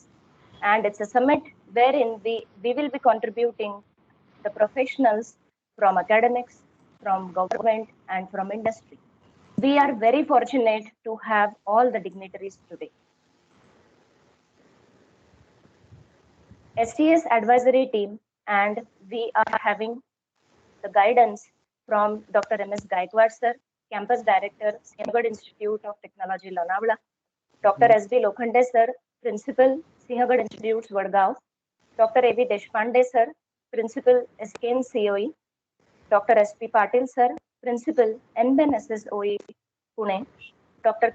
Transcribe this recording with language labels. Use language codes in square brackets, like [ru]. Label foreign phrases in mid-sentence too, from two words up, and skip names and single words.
[en] And it's a summit wherein we will be contributing the professionals from academics, from government, and from industry. We are very fortunate to have all the dignitaries today. STS advisory team, and we are having the guidance from Dr. M.S. Gaikwad sir, Campus Director, Sinhagad Institute of Technology, Lonavala, Dr. S.B. Lokhande sir, Principal, Sinhagad Institute, Vadgaon, Dr. A.V. Deshpande sir, Principal, SKN COE, Dr. S.P. Patil sir, Principal, NBEN SSOE, Pune, Dr.